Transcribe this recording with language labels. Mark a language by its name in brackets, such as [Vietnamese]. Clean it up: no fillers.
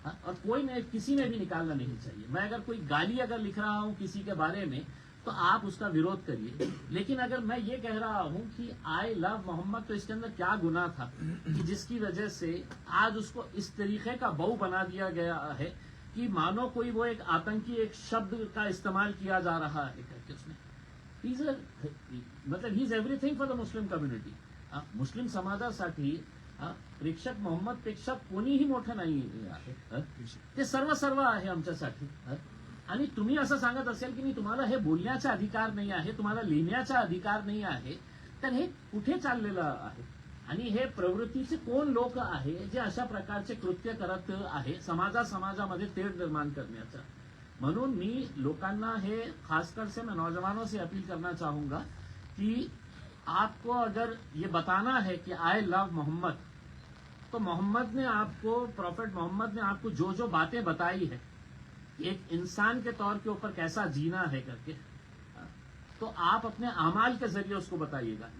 [Hindi] और कोई ने किसी ने भी निकालना नहीं चाहिए। मैं अगर कोई गाली अगर लिख रहा हूं किसी के बारे में तो आप उसका विरोध करिए, लेकिन अगर मैं ये कह रहा हूं कि आई लव मोहम्मद, तो इसके अंदर क्या गुनाह था कि जिसकी वजह से आज उसको इस तरीके का बहू बना दिया गया है कि मानो कोई वो एक आतंकी एक शब्द का इस्तेमाल किया जा रहा है करके उसमें। [English] मतलब he is everything for the Muslim community. [Marathi] मुस्लिम समाजासाठी प्रेक्षक मोहम्मदपेक्षा कोणीही मोठं नाही आहे। ते सर्व आहे आमच्यासाठी। आणि तुम्ही असं सांगत असेल की मी तुम्हाला हे बोलण्याचा अधिकार नाही आहे, तुम्हाला लिहिण्याचा अधिकार नाही आहे, तर हे कुठे चाललेलं आहे? आणि हे प्रवृत्तीचे कोण लोक आहे जे अशा प्रकारचे कृत्य करत आहे समाजामध्ये तेढ निर्माण करण्याचं? म्हणून मी लोकांना हे [Hindi] खासकर से मैं नौजवानों से अपील करना चाहूंगा कि आपको अगर ये बताना है कि आई लव मोहम्मद, तो मोहम्मद ने आपको, प्रॉफेट मोहम्मद ने आपको जो जो बातें बताई है एक इंसान के तौर के ऊपर कैसा जीना है करके, तो आप अपने अमाल के जरिए उसको बताइएगा।